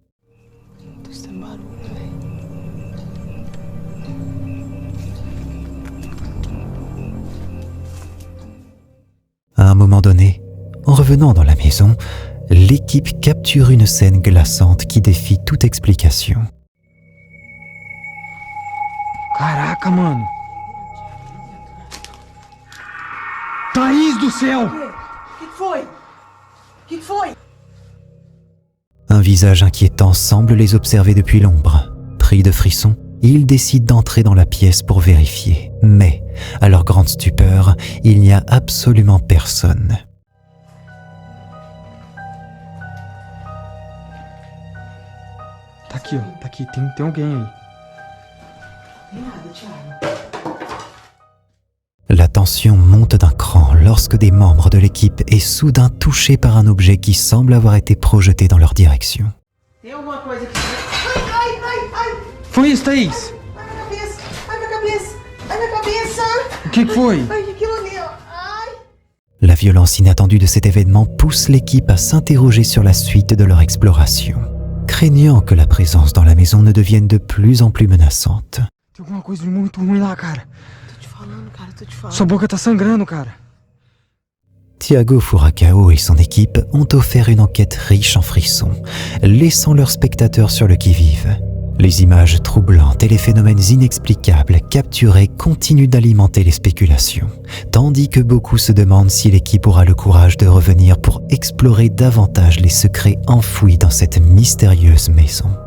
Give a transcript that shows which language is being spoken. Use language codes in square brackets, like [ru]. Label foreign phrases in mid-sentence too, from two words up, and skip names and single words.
[fr] À un moment donné, en revenant dans la maison, l'équipe capture une scène glaçante qui défie toute explication. [pt] Caraca, mano. Thaís do céu! Que foi? [fr] Un visage inquiétant semble les observer depuis l'ombre. Pris de frissons, ils décident d'entrer dans la pièce pour vérifier. Mais, à leur grande stupeur, il n'y a absolument personne. [pt] Tá aqui, ó. Tá aqui. Tem alguém aí. [fr] La tension monte d'un cran lorsque des membres de l'équipe est soudain touchés par un objet qui semble avoir été projeté dans leur direction. [pt] Tem alguma coisa aqui? Ai! Foi isso, Thaís? Ai, minha cabeça! Ai, minha cabeça! O que foi? Ai, aquilo ali, ó! Ai! [fr] La violence inattendue de cet événement pousse l'équipe à s'interroger sur la suite de leur exploration, craignant que la présence dans la maison ne devienne de plus en plus menaçante. [pt] Tem alguma coisa muito ruim lá, cara. Tô te falando. Sua boca tá sangrando, cara. [fr] Thiago Furacao et son équipe ont offert une enquête riche en frissons, laissant leurs spectateurs sur le qui-vive. Les images troublantes et les phénomènes inexplicables capturés continuent d'alimenter les spéculations, tandis que beaucoup se demandent si l'équipe aura le courage de revenir pour explorer davantage les secrets enfouis dans cette mystérieuse maison.